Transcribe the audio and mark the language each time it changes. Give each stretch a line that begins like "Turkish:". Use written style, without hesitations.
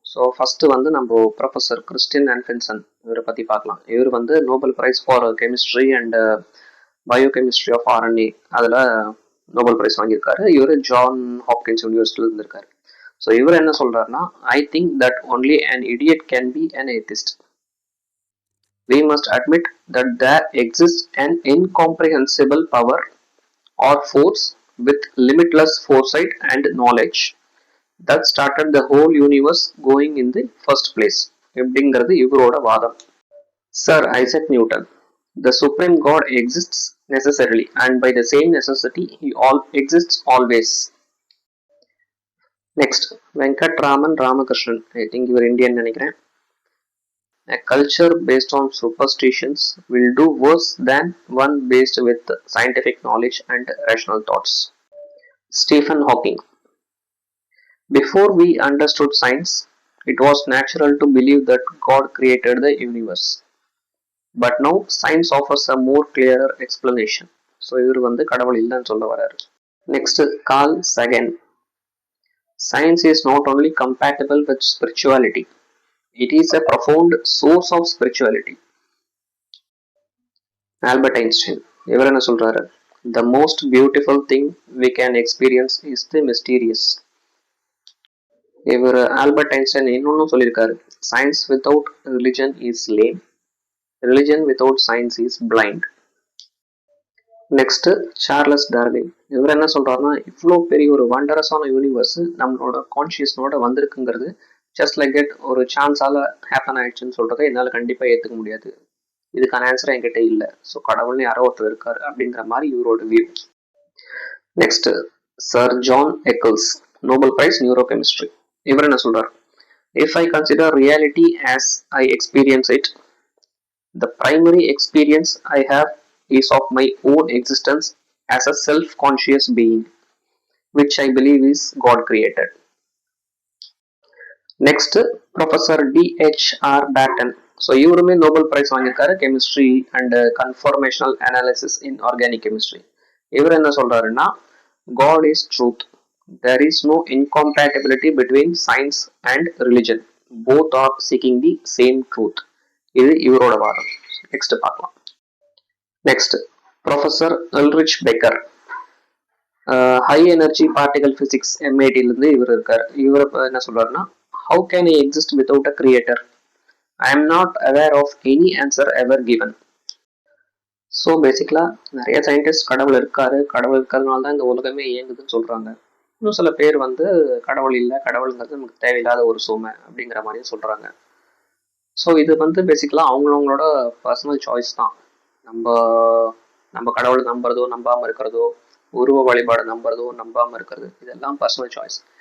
Tamil: So first நம்ம professor Christian ஆன்ஃபின்சன் இவரை பற்றி பார்க்கலாம். இவர்
English: Nobel prize for chemistry and biochemistry of RNA
Tamil: அதில் நோபல் பிரைஸ் வாங்கியிருக்காரு. இவர் ஜான் ஹாப்கின்ஸ் யூனிவர்சிட்டியில் இருந்திருக்காரு. ஸோ இவர் என்ன சொல்றாருன்னா,
English: I think that only an idiot can be an atheist. We must admit that there exists an incomprehensible power or force with limitless foresight and knowledge that started the whole universe going in the first place.
Tamil: எப்படிங்கிறது இவரோட வாதம்.
English: Sir Isaac Newton, the supreme God exists necessarily, and by the same necessity he exists always. Next, Venkatraman Ramakrishnan, I think
Tamil: இவர் Indian நினைக்கிறேன்.
English: A culture based on superstitions will do worse than one based with scientific knowledge and rational thoughts. Stephen Hawking, before we understood science, it was natural to believe that God created the universe. But now science offers a more clearer explanation.
Tamil: So இவர் கடவுள் இல்லைன்னு சொல்ல வராரு.
English: Next, Carl Sagan. Science is not only compatible with spirituality, it is a profound source of spirituality.
Tamil: Albert Einstein, இவர் என்ன சொல்றாரு?
English: The most beautiful thing we can experience is the mysterious.
Tamil: இவர் Albert Einstein இன்னொன்னும் சொல்லியிருக்காரு,
English: Science without religion is lame, religion without science is blind.
Tamil: Next, Charles Darwin. இவர் என்ன சொல்றாருன்னா, இவ்வளோ பெரிய ஒரு வண்டரஸான யூனிவர்ஸ் நம்மளோட கான்சியஸ்னோட வந்திருக்குங்கிறது ஜஸ்ட் லைக் தட் ஒரு சான்ஸால ஹேப்பன் ஆயிடுச்சுன்னு சொல்றதை என்னால் கண்டிப்பாக ஏற்றுக்க முடியாது. இதுக்கான ஆன்சர் என்கிட்ட இல்லை. ஸோ கடவுள்னு யாரோ ஒருத்தர் இருக்காரு அப்படிங்கிற மாதிரி இவரோட view. Next, sir John எக்கல்ஸ், Nobel prize neuro chemistry. இவர் என்ன சொல்றார்?
English: If I consider reality as I experience it, the primary experience I have is of my own existence as a self-conscious being, which I believe is God created. Next, Professor D.H.R. Batten.
Tamil: So இவருமே Nobel prize வாங்கியிருக்காரு, chemistry and conformational analysis in organic chemistry. இவர் என்ன சொல்றாருன்னா,
English: God is truth. There is no incompatibility between science and religion. Both are seeking the same truth.
Tamil: இது இவரோட வாதம். Next பார்க்கலாம். Next, professor எல்ரிச் beggar, high energy particle physics MIT இவர் இருக்கார். இவர் என்ன சொல்றாருன்னா,
English: how can I exist without a creator? I am not aware of any answer ever given.
Tamil: So பேசிக்கலா நிறைய சயின்டிஸ்ட் கடவுள் இருக்காரு, கடவுள் இருக்கிறதுனால தான் இந்த உலகமே இயங்குதுன்னு சொல்றாங்க. இன்னும் சில பேர் வந்து கடவுள் இல்லை, கடவுளுங்கிறது நமக்கு தேவையில்லாத ஒரு சுமை அப்படிங்கிற மாதிரியும் சொல்கிறாங்க. ஸோ இது வந்து பேசிக்கலாக அவங்களவங்களோட பர்சனல் சாய்ஸ் தான். நம்ம நம்ம கடவுளை நம்புறதோ நம்பாமல் இருக்கிறதோ, உருவ வழிபாடு நம்புறதோ நம்பாமல் இருக்கிறது, இதெல்லாம் பர்சனல் சாய்ஸ்.